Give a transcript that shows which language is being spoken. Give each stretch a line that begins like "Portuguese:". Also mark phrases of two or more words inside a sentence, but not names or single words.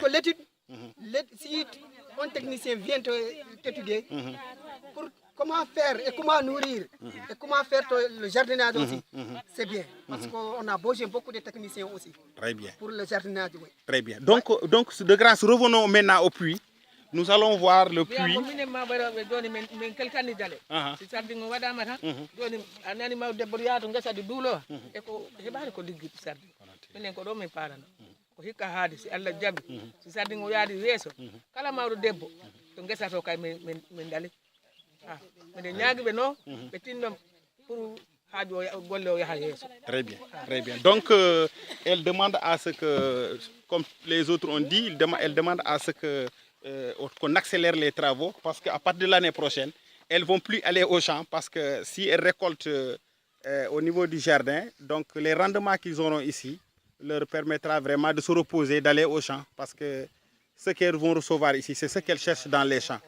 French: que l'étude, si un technicien vient t'étudier pour comment faire et comment nourrir et comment faire le jardinage aussi, c'est bien. Parce qu'on a besoin beaucoup de techniciens aussi. Très bien. Pour le jardinage, oui. Très bien. Donc de grâce, revenons maintenant au puits. Nous allons voir le puits.
Fula: Ko hikka haadi si Allah jabi si sardin o yaadi weeso kala mawɗo debbo to ngesa to kay min dali minen ñaagiɓe no ɓe tinno pour haaju o golle o yaha yeeso.
French: Très bien, très bien. Donc elle demande à ce que, comme les autres ont dit, elle demande à ce que qu'on accélère les travaux parce qu'à partir de l'année prochaine, elles ne vont plus aller au champ parce que si elles récoltent au niveau du jardin, donc les rendements qu'ils auront ici leur permettra vraiment de se reposer, d'aller au champ parce que ce qu'elles vont recevoir ici, c'est ce qu'elles cherchent dans les champs.